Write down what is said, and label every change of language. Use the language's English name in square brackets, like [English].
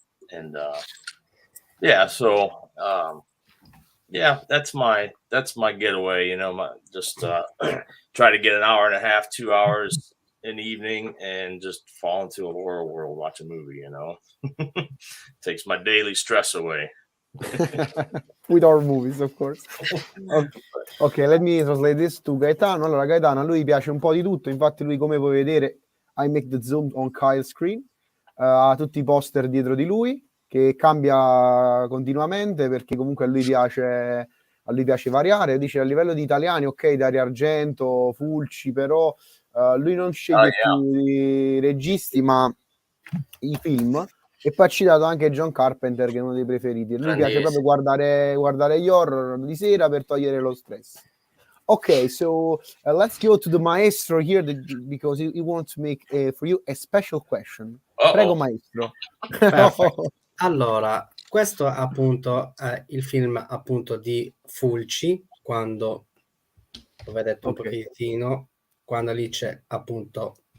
[English] And yeah, so yeah, that's my getaway. You know, just try to get an hour and a half, 2 hours in the evening, and just fall into a horror world, watch a movie. You know, takes my daily stress away. With our movies, of course. Ok, let me translate this to Gaetano. [Italian] Allora, Gaetano, a lui piace un po' di tutto. Infatti lui, come puoi vedere, [English] I make the zoom on Kyle's screen, [Italian] ha tutti i poster dietro di lui, che cambia continuamente, perché comunque a lui piace variare. Dice, a livello di italiani, ok, Dario Argento, Fulci, però lui non sceglie più i registi, ma i film. E poi ha citato anche John Carpenter, che è uno dei preferiti. Lui piace proprio guardare gli horror di sera per togliere lo stress. [English] Ok, so let's go to the Maestro here, because he wants to make for you a special question. [Italian] Prego, Maestro. Allora, questo appunto è il film appunto di Fulci, quando lo vedete un pochettino, quando lì c'è appunto